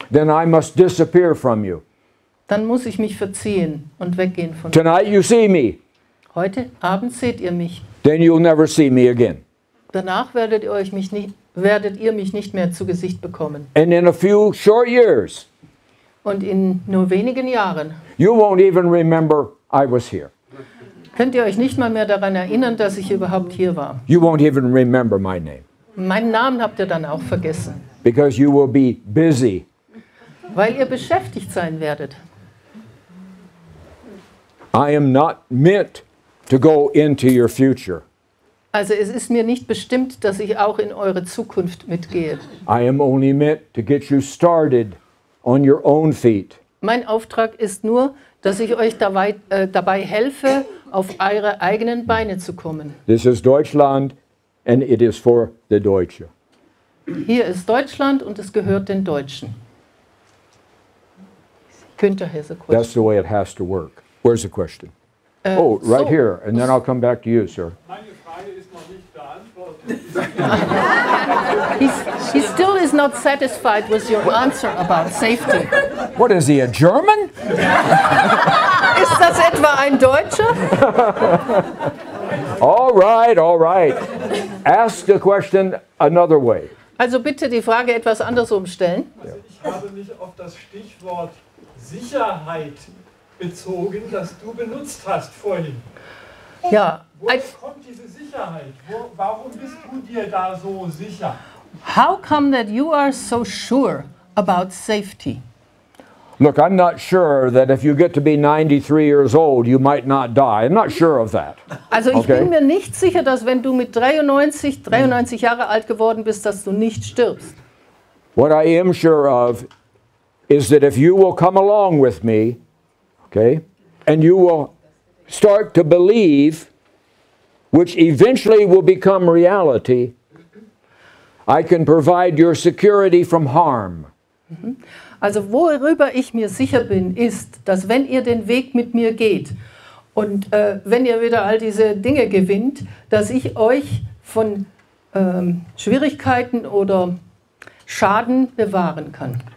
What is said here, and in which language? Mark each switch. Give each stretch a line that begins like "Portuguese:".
English: then I must disappear from you.
German: dann muss ich mich verziehen und weggehen von euch.
English: Tonight you see me,
German: Heute Abend seht ihr mich.
English: then you'll never see me again.
German: Danach werdet ihr mich nicht mehr zu Gesicht bekommen.
English: And in a few short years,
German: Und in nur wenigen Jahren
English: you won't even remember I was here.
German: könnt ihr euch nicht mal mehr daran erinnern, dass ich überhaupt hier war.
English: You won't even remember my name
German: Meinen Namen habt ihr dann auch vergessen,
English: because you will be busy.
German: weil ihr beschäftigt sein werdet.
English: I am not meant to go into your future.
German: Also es ist mir nicht bestimmt, dass ich auch in eure Zukunft mitgehe.
English: I am only meant to get you started on your own feet.
German: Mein Auftrag ist nur, dass ich euch dabei helfe, auf eure eigenen Beine zu kommen.
English: This is Deutschland and it is for the Deutsche.
German: Hier ist Deutschland und es gehört den Deutschen.
English: Günther has a question. That's the way it has to work. Where's the question? Oh, right so- here, and then I'll come back to you, sir.
German: Meine Frage ist noch nicht beantwortet.
English: He still is not satisfied with your answer about safety. What is he, a German?
German: Ist das etwa ein Deutscher?
English: All right. Ask the question another way.
German: Also bitte die Frage etwas andersrum stellen. Also ich habe mich auf das Stichwort Sicherheit bezogen, das du benutzt hast vorhin. Ja, Woher kommt diese Sicherheit? Warum bist du dir da so sicher?
English: how come that you are so sure about safety? Look, I'm not sure that if you get to be 93 years old, you might not die. I'm not sure of that.
German: Also ich
English: Okay.
German: bin mir nicht sicher, dass wenn du mit 93 Jahre alt geworden bist, dass du nicht stirbst.
English: What I am sure of is that if you will come along with me, okay, and you will start to believe, which eventually will become reality, I can provide your security from harm.
German: Also worüber ich mir sicher bin, ist, dass wenn ihr den Weg mit mir geht und wenn ihr wieder all diese Dinge gewinnt, dass ich euch von Schwierigkeiten oder Schaden bewahren kann.